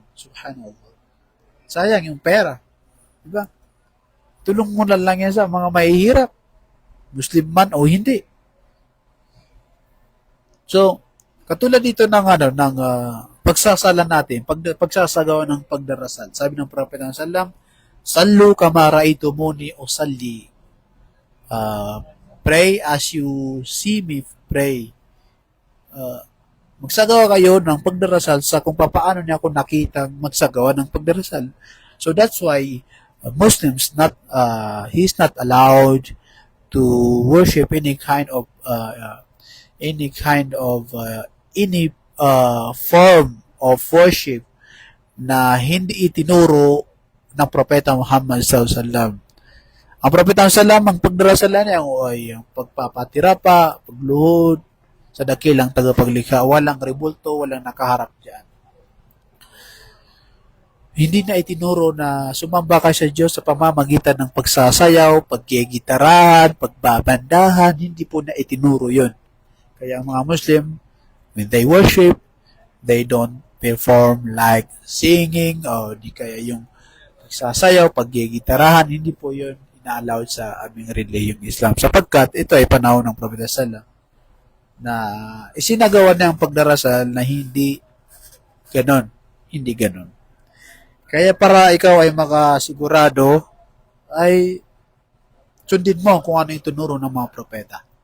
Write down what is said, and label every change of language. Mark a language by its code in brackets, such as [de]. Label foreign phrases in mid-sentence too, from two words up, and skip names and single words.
[tl] Subhanallah. Sayang yung pera. Diba? Tulong mo lang yan sa mga mahihirap. Muslim man o hindi. So, katulad dito ng pagsasala natin, pagsasagawa ng pagdarasal. Sabi ng Propeta sallam, [ar] "Sallu kama ra'aytumuni usalli." [en] Pray as you see me pray. [tl] Magsagawa kayo ng pagdarasal sa kung paano niya ako nakitang magsagawa ng pagdarasal. [en] So that's why Muslims he's not allowed to worship any kind of form of worship [tl] na hindi itinuro ng Propeta Muhammad [ar] sallallahu alaihi wasallam. [tl] Ang Propeta sallam, ang pagdarasala niya ay ang pagpapatira pa, pagluhod sa dakilang tagapaglikha. Walang rebulto, walang nakaharap diyan. Hindi na itinuro na sumamba ka sa Diyos sa pamamagitan ng pagsasayaw, pagkigitarahan, pagbabandahan. Hindi po na itinuro yon. Kaya ang mga Muslim, [en] when they worship, they don't perform like singing [tl] o di kaya yung pagsasayaw, pagkigitarahan. Hindi po yon ina-allowed sa aming relihiyong Islam. Sapagkat ito ay panahon ng Propeta Sallam na isinagawa niya ang pagdarasal na hindi ganon. Hindi ganon. Kaya para ikaw ay makasigurado, ay sundin mo kung ano yung tunuro ng mga propeta.